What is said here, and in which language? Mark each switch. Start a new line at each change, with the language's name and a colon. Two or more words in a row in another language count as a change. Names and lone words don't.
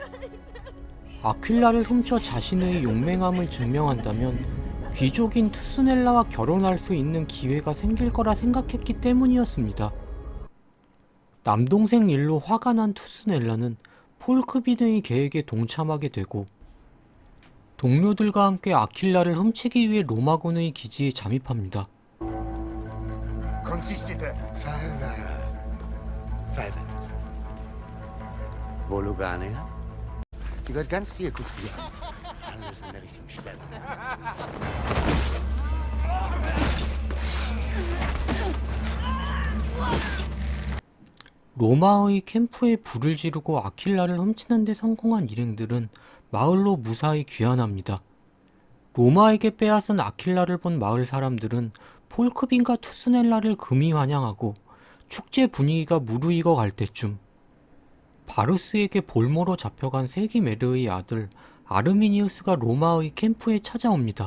Korean: 아킬라를 훔쳐 자신의 용맹함을 증명한다면 귀족인 투스넬라와 결혼할 수 있는 기회가 생길 거라 생각했기 때문이었습니다. 남동생 일로 화가 난 투스넬라는 폴크비의 계획에 동참하게 되고 동료들과 함께 아킬라를 훔치기 위해 로마군의 기지에 잠입합니다.
Latin: Consistite. Salve. Salve. Wo Lugania?
German: Die gehört ganz dir, guck sie dir an. Alles an der richtigen Stelle.
Korean: 로마의 캠프에 불을 지르고 아킬라를 훔치는 데 성공한 일행들은 마을로 무사히 귀환합니다. 로마에게 빼앗은 아킬라를 본 마을 사람들은 폴크빈과 투스넬라를 금이 환영하고 축제 분위기가 무르익어 갈 때쯤 바루스에게 볼모로 잡혀간 세기메르의 아들 아르미니우스가 로마의 캠프에 찾아옵니다.